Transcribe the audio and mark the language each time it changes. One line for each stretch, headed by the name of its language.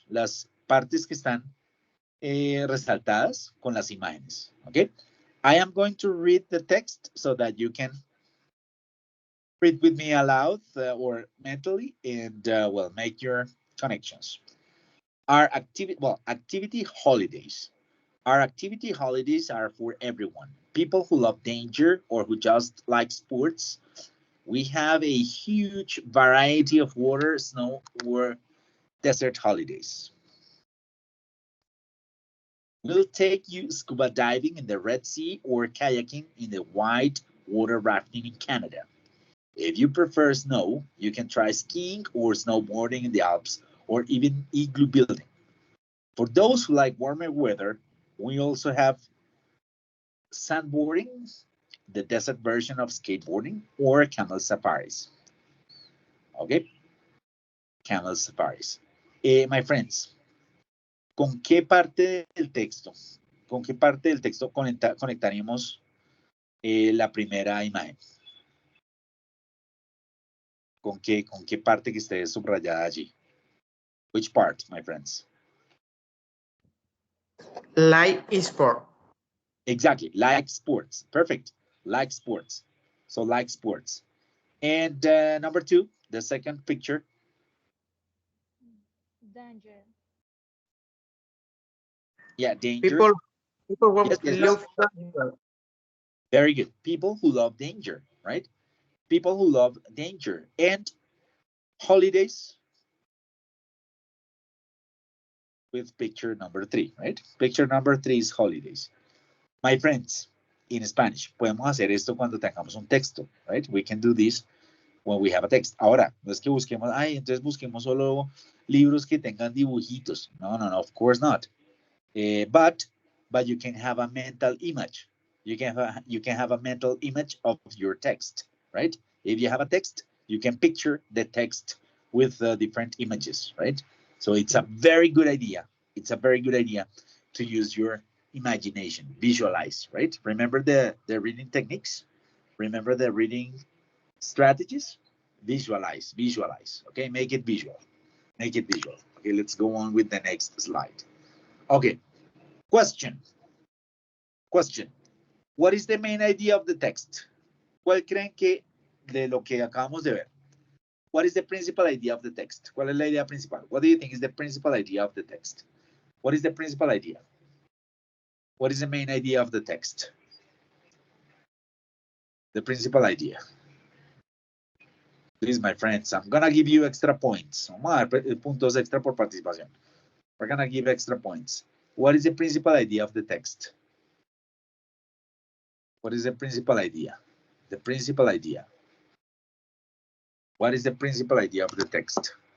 Spanish: Las partes que están resaltadas con las imágenes.
English: Okay. I am going to read the text so that you can read with me aloud or mentally and make your connections. Our activity holidays. Our activity holidays are for everyone. People who love danger or who just like sports. We have a huge variety of water, snow, or desert holidays. We'll take you scuba diving in the Red Sea or kayaking in the white water rafting in Canada. If you prefer snow, you can try skiing or snowboarding in the Alps or even igloo building. For those who like warmer weather, we also have sandboarding, the desert version of skateboarding, or camel safaris. Okay, camel safaris. My friends,
Spanish: ¿con qué parte del texto? ¿Con qué parte del texto conectaríamos la primera imagen? ¿Con qué parte que esté subrayada allí?
English: Which part, my friends? Like sport. Exactly, like sports. Perfect. Like sports. So like sports. And number 2, The second picture. Danger. Yeah, danger. People Yes, yes, yes. love danger. Very good. People who love danger, right? People who love danger. And holidays with picture number 3, right? Picture number 3 is holidays. My friends, in Spanish,
Spanish: podemos hacer esto cuando tengamos un texto,
English: right? We can do this when we have a text.
Spanish: Ahora, no es que busquemos, ay, entonces busquemos solo libros que tengan dibujitos.
English: No, no, no, of course not. But you can have a mental image. You can have a mental image of your text, right? If you have a text, you can picture the text with different images, right? So it's a very good idea. It's a very good idea to use your imagination, visualize, right? Remember the reading techniques. Remember the reading strategies. Visualize, visualize. Okay, make it visual. Make it visual. Okay, let's go on with the next slide. Okay, question. Question. What is the main idea of the text?
Spanish: ¿Cuál creen que de lo que acabamos de ver?
English: What is the principal idea of the text?
Spanish: ¿Cuál es la idea principal?
English: What do you think is the principal idea of the text? What is the principal idea? What is the main idea of the text? The principal idea. Please, my friends, I'm gonna give you extra points.
Spanish: Vamos a dar puntos extra por participación.
English: We're gonna give extra points. What is the principal idea of the text? What is the principal idea? The principal idea. What is the principal idea of the text?